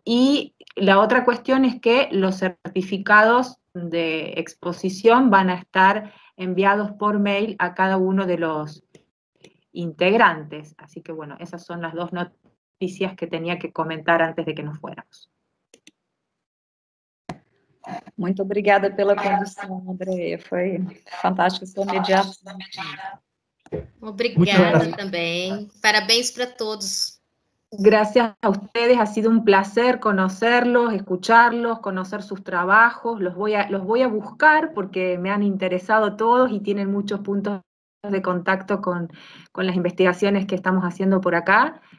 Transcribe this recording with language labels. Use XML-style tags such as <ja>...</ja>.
<es>Y la otra cuestión es que los certificados de exposición van a estar enviados por mail a cada uno de los integrantes. Así que bueno, esas son las dos noticias que tenía que comentar antes de que nos fuéramos.</es> <pt>Muito obrigada pela condução, Andréia. Foi fantástica a sua mediação. Obrigada também. Parabéns para todos.</pt> <es>Gracias a ustedes, ha sido un placer conocerlos, escucharlos, conocer sus trabajos. Los voy a buscar porque me han interesado todos y tienen muchos puntos de contacto con las investigaciones que estamos haciendo por acá.</es>